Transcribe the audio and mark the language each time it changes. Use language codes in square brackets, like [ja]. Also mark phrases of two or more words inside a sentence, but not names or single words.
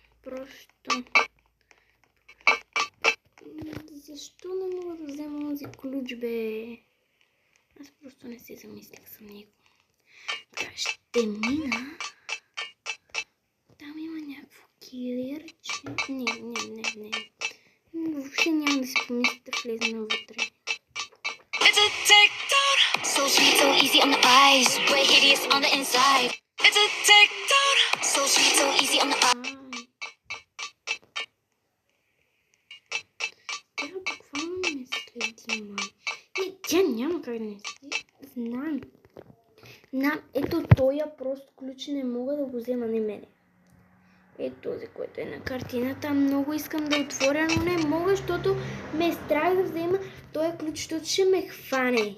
[bg] Защо не мога да взема този ключ, бе? Аз просто не се замислих съм него. Така, ще мина. Там има някакво килерче. Не. Въобще няма да си помисля да влезна вътре. [en] It's a TikTok, so sweet, so easy on the eyes, but hideous on the inside. It's a TikTok, so sweet, so easy on the eyes. [bg] Тя буквално ме следи, май. Тя няма как да не следи. Знам. Ето този просто ключ не мога да го взема, не мене. Ето този, който е на картината. Много искам да отворя, но не мога, защото ме е страх да взема този ключ, защото ще ме хване.